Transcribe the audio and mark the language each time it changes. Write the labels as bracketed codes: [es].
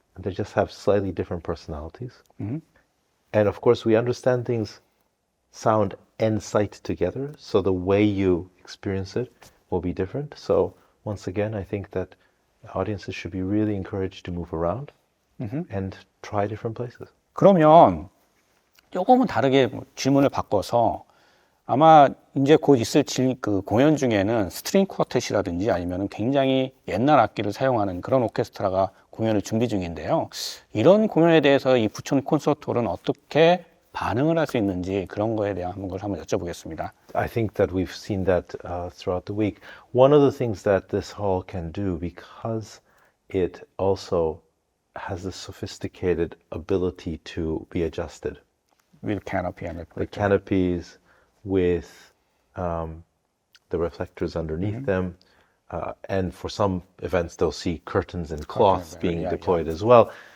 [en] They just have slightly different personalities. And of course, we understand things, sound and sight together. So the way you experience it will be different. So once again, I think that audiences should be really encouraged to move around and try different places. [ko] 그러면 조금은 다르게 질문을 바꿔서 아마 이제 곧 있을 그 공연 중에는 스트링 쿼텟이라든지 아니면 굉장히 옛날 악기를 사용하는 그런 오케스트라가 공연을 준비 중인데요. 이런 공연에 대해서 이 부천 콘서트홀은 어떻게 반응을 할 수 있는지 그런 거에 대한 걸 한번 여쭤보겠습니다. [en] I think that we've seen that throughout the week. One of the things that this hall can do, because it also has the sophisticated ability to be adjusted. With canopy and The canopies, with the reflectors underneath them, and for some events they'll see curtains and cloths being deployed as well.